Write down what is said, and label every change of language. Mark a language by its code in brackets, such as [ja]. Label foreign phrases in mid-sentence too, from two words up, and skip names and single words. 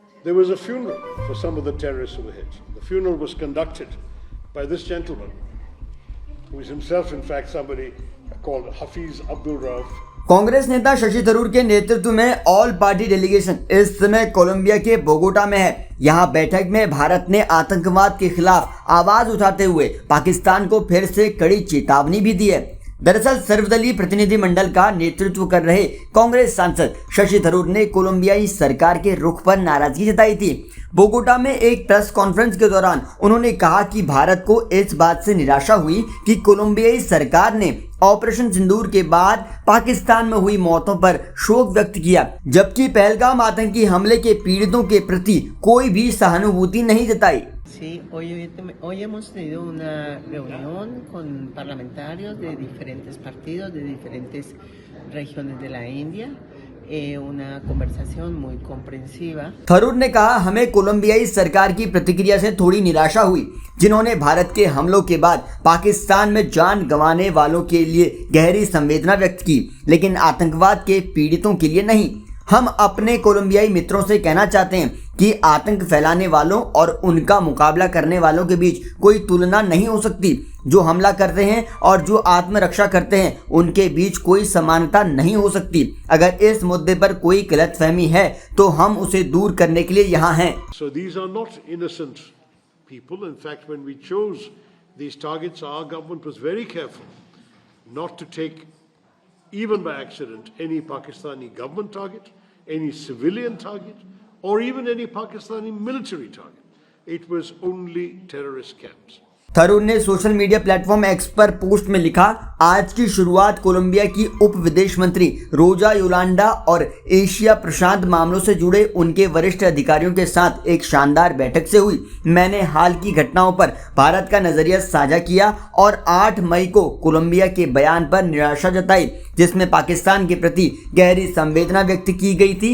[en] there was a funeral for some of the terrorists who were hit. The funeral was conducted by this gentleman, who is himself, in fact, somebody called Hafiz Abdul Rauf. [hi] कांग्रेस नेता शशि थरूर के नेतृत्व में [en] all party delegation [hi] इस समय कोलंबिया के बोगोटा में है। यहां बैठक में भारत ने आतंकवाद के खिलाफ आवाज उठाते हुए पाकिस्तान को फिर से कड़ी चेतावनी भी दी है। दरअसल सर्वदलीय प्रतिनिधिमंडल का नेतृत्व कर रहे कांग्रेस सांसद शशि थरूर ने कोलंबियाई सरकार के रुख पर नाराजगी जताई थी। बोगोटा में एक [en] press conference [hi] के दौरान उन्होंने कहा कि भारत को इस बात से निराशा हुई कि कोलंबियाई सरकार ने ऑपरेशन सिंदूर के बाद पाकिस्तान में हुई मौतों पर शोक व्यक्त किया, जबकि पहलगाम आतंकी हमले के पीड़ितों के प्रति कोई भी सहानुभूति नहीं जताई। [es] Sí, hoy hemos tenido una reunión con parlamentarios de diferentes partidos, de diferentes regiones de la India, una conversación muy comprensiva. [hi] थरूर ने कहा, हमें कोलंबियाई सरकार की प्रतिक्रिया से थोड़ी निराशा हुई, जिन्होंने भारत के हमलों के बाद पाकिस्तान में जान गंवाने वालों के लिए गहरी संवेदना व्यक्त की, लेकिन आतंकवाद के पीड़ितों के लिए नहीं। हम अपने कोलंबियाई मित्रों से कहना चाहते हैं कि आतंक फैलाने वालों और उनका मुकाबला करने वालों के बीच कोई तुलना नहीं हो सकती। जो हमला करते हैं और जो आत्मरक्षा करते हैं, उनके बीच कोई समानता नहीं हो सकती। अगर इस मुद्दे पर कोई गलतफहमी है तो हम उसे दूर करने के लिए यहाँ हैं। [en] So these are not innocent people. In fact, when we chose these targets, our government was very careful not to take, even by accident, any Pakistani government target, any civilian target, or even any Pakistani military target. It was only terrorist camps. [hi] थरूर ने [en] social media platform [hi] एक्स पर पोस्ट में लिखा, आज की शुरुआत कोलंबिया की उप विदेश मंत्री रोजा योलांडा और एशिया प्रशांत मामलों से जुड़े उनके वरिष्ठ अधिकारियों के साथ एक शानदार बैठक से हुई। मैंने हाल की घटनाओं पर भारत का नजरिया साझा किया और 8 मई को कोलंबिया के बयान पर निराशा जताई, जिसमें पाकिस्तान के प्रति गहरी संवेदना व्यक्त की गई थी।